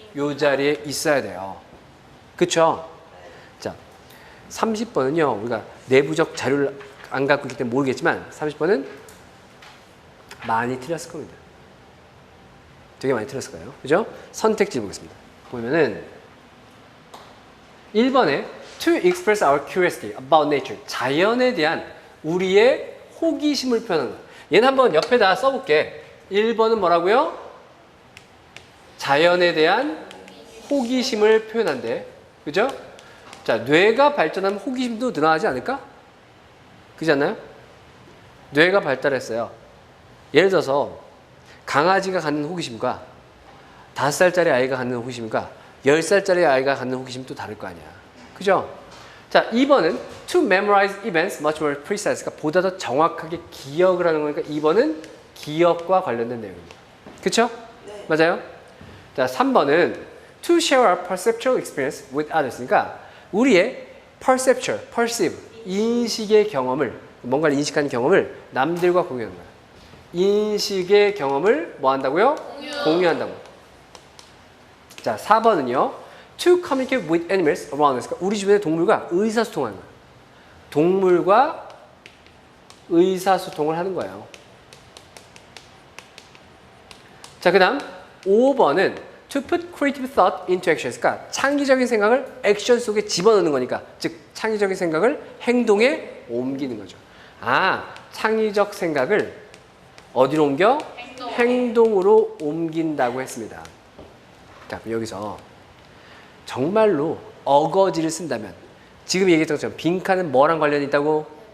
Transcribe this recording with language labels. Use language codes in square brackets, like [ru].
[ko] 요 자리에 있어야 돼요. 그쵸? 자, 30번은요, 우리가 내부적 자료를 안 갖고 있기 때문에 모르겠지만, 30번은 많이 틀렸을 겁니다. 되게 많이 틀렸을 거예요. 그죠? 선택지 보겠습니다. 보면은, 1번에 [en] to express our curiosity about nature. [ko] 자연에 대한 우리의 호기심을 표현하는 거예요. 얘는 한번 옆에다 써볼게. 1번은 뭐라고요? 자연에 대한 호기심을 표현한대. 그죠? 자, 뇌가 발전하면 호기심도 늘어나지 않을까? 그렇지 않나요? 뇌가 발달했어요. 예를 들어서 강아지가 갖는 호기심과 5살짜리 아이가 갖는 호기심과 10살짜리 아이가 갖는 호기심이 또 다를 거 아니야. 그죠? 자, 2번은 [en] to memorize events much more precise. [ko] 그러니까 보다 더 정확하게 기억을 하는 거니까 2번은 기억과 관련된 내용입니다. 그쵸? 네. 맞아요? 자, 3번은 [en] to share our perceptual experience with others. [ko] 그러니까 우리의 perceptual, perceive, 인식의 경험을, 뭔가를 인식하는 경험을 남들과 공유하는 거야. 인식의 경험을 뭐 한다고요? 공유한다고. 자, 4번은요. [en] to communicate with animals around us. [ko] 그러니까 우리 주변의 동물과 의사소통하는 거예요. 동물과 의사소통을 하는 거예요. 자, 그 다음 5번은 [en] to put creative thought into action. [ko] 그러니까 창의적인 생각을 액션 속에 집어넣는 거니까, 즉 창의적인 생각을 행동에 옮기는 거죠. 아, 창의적 생각을 어디로 옮겨? 행동으로 옮긴다고 했습니다. 자, 여기서 정말로 어거지를 쓴다면 지금 얘기했던 것처럼 빈칸은 뭐랑 관련이 있다고?